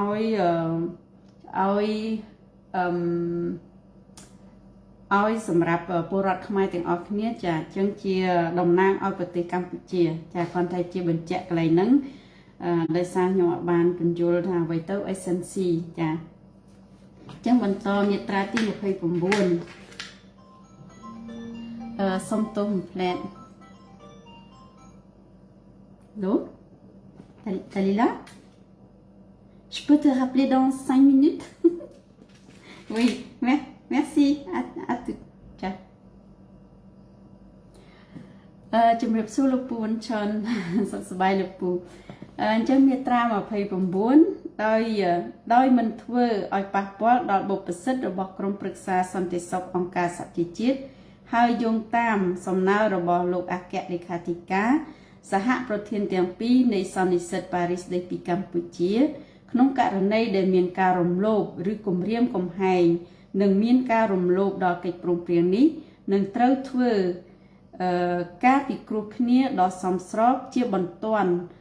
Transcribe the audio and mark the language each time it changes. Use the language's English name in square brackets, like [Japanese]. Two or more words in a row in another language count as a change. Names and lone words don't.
[Khmer] ឲ្យសម្រាប់ពលរដ្ឋខ្មែរទាំងអស់គ្នាចាអញ្ចឹងជាតំណាងឲ្យប្រទេសកម្ពុជាចាគាត់តែជាបញ្ជាក់កន្លែងហ្នឹងដោយសារខ្ញុំអត់បានពន្យល់ថាអ្វីទៅ SNC ចាចឹងបន្តមាត្រាទី29 សុំទោសផ្លែត [French] Allô Talila Je peux te rappeler dans 5 minutes Oui merci à tout Ciao [Khmer] ជំរាបសួរលោកពូនឆនសុខសប្បាយលោកពូអញ្ចឹង មាត្រា29ដោយមិនធ្វើឲ្យប៉ះពាល់ដល់បុព្វសិទ្ធិរបស់ក្រុមប្រឹក្សាសន្តិសុខអង្គការសហប្រជាជាតិហើយយោងតាមសំណើរបស់លោកអគ្គលេខាធិការសហប្រធានទាំងពីរនៃសន្និសីទប៉ារីសស្តីពីកម្ពុជាក្នុងករណីដែលមានការរំលោភឬគំរាមកំហែងនិងមានការរំលោភដល់កិច្ចព្រមព្រៀងនេះនឹងត្រូវធ្វើការពិគ្រោះគ្នាដ៏សមស្របជាបន្ទាន់